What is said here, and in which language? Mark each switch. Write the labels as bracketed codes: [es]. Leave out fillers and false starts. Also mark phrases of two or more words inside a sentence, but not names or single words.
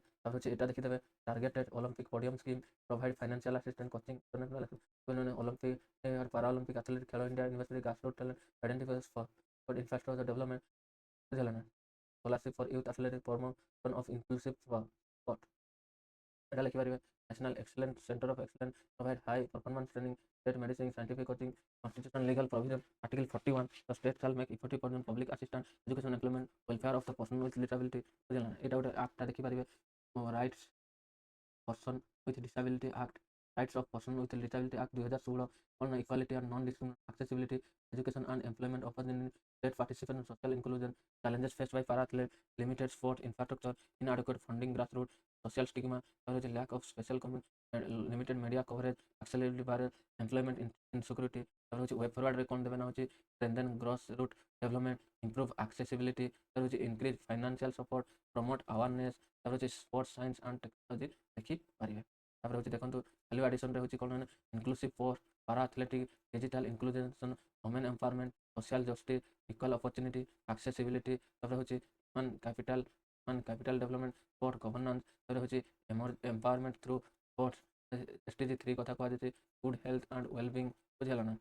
[or] ତାପରେ ହେଉଛି ଏଇଟା ଦେଖିଦେବେ [en] Targeted Olympic Podium Scheme, provide financial assistant, coaching Olympic Para Olympic athlete, Khelo India University, grassroot talent identify for infrastructure development, [or] ବୁଝିଲା ନା। [en] scholarship for youth athletic, promotion of inclusive sport, [or] ଏଇଟା ଲେଖିପାରିବେ। [en] national excellence center of excellence, provide high performance training, state medicine, scientific coaching, constitutional legal provision, Article 41, the state shall make effective for public assistance, education, employment, welfare of the person with disability, [or] ବୁଝିଲା ନା। ଏଇଟା ଗୋଟେ ଆକ୍ଟଟା ଦେଖିପାରିବେ, [en] Rights Person with Disability Act, Rights of Person with Disability Act 2016, on equality and non-discrimination, accessibility, education and employment opportunity, state participation, social inclusion, challenges faced by para athletes, limited sport infrastructure, inadequate funding, grassroots, social stigma, lack of special limited media coverage, accessibility barrier, employment insecurity, way forward ରେ [or] କ'ଣ ଦେବେ ନା ହେଉଛି [en] strengthen grassroots development, improve accessibility, increase financial support, promote awareness, sports science and technology ଦେଖିପାରିବେ। [or] ତାପରେ ହେଉଛି ଦେଖନ୍ତୁ [en] value additionରେ [or] ହେଉଛି କ'ଣ [en] inclusive sport, para athletic, digital inclusion, women empowerment, social justice, equal opportunity, accessibility, [or] ତାପରେ ହେଉଛି [en] capital development, sport governance, [or] ତାପରେ ହେଉଛି [en] empowerment through sports, SDG 3 [or] କଥା କୁହାଯାଇଛି, [en] good health and wellbeing, [or] ବୁଝିଲା ନା।